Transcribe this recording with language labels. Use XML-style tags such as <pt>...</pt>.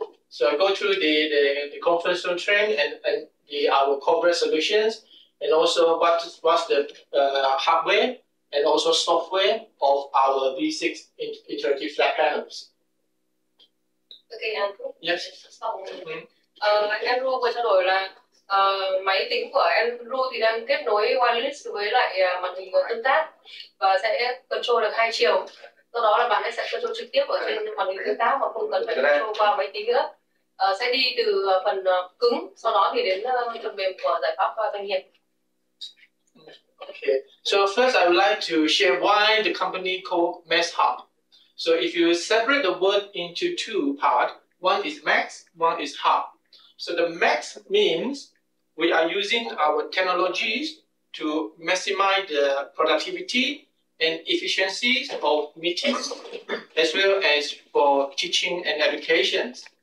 <en>So I go through the conventional trend and our corporate solutions, and also what's the hardware and also software of our V6 interactive flat panels. Okay, Andrew. Yes.</en> <vi>Andrew vừa trao đổi là máy tính của Andrew thì đang kết nối wireless với lại màn hình tương tác và sẽ control được 2 chiều. Do đó là bạn sẽ control trực tiếp ở trên màn hình tương tác mà không cần phải control qua máy tính nữa. Sẽ đi từ phần cứng, sau đó thì đến phần mềm của giải pháp doanh nghiệp.</vi> <en>Okay, so first I would like to share why the company called Maxhub. So if you separate the word into 2 parts, one is Max, one is Hub. So the Max means we are using our technologies to maximize the productivity and efficiencies of meetings, as well as for teaching and education.</en>